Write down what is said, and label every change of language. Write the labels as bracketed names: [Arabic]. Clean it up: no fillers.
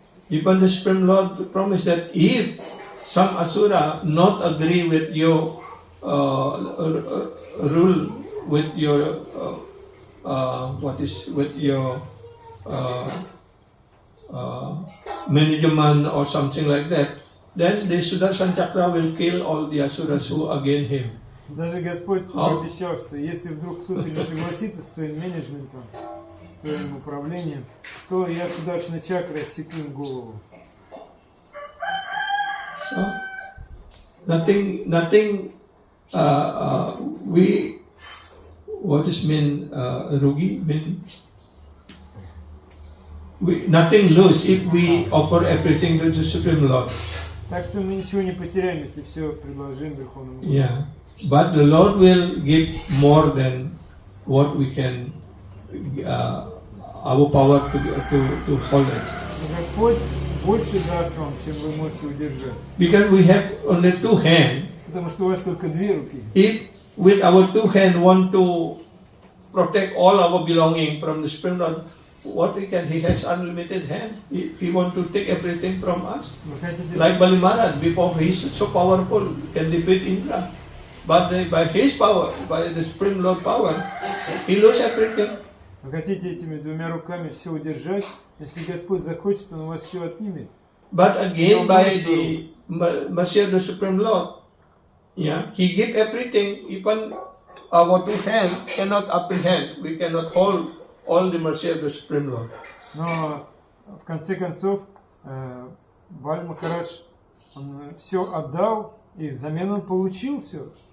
[English] Even the Supreme Lord promised that if some Asura not agree with your rule, with your management or something like that, then the Sudarshan Chakra will kill all the Asuras who against him. [Russian] Даже Господь обещал, что если вдруг кто-то не согласится с твоим менеджментом, с твоим управлением, то я Сударшана Чакрой отсеку им голову. [English] So, nothing. What is mean rugi? Nothing lose if we offer everything to the Supreme Lord. [Russian] Так что мы ничего не потеряем, если все предложим Верховному Господу. [English] Yeah, but the Lord will give more than what we can, our power to hold it. [Russian] Господь больше даст вам, чем вы можете удержать. [English] Because we have only two hands. [Russian] Потому что у вас только две руки. [English] If with our two hands want to protect all our belonging from the Supreme Lord, what he can? He has unlimited hand. He want to take everything from us. [Russian] Вы хотите, [English] Like Bali Maharaj, before he is so powerful, can defeat Indra. But by his power, by the Supreme Lord power, he lose everything. [Russian] вы хотите этими двумя руками все удержать? Если Господь захочет, Он у вас все отнимет. [English] But again, by the mercy of the Supreme Lord, yeah, he give everything. Even our two hands cannot apprehend. We cannot hold all the mercy of the Supreme Lord. [Russian] Но в конце концов Баль Махарадж, он все отдал, и взамен он получил все.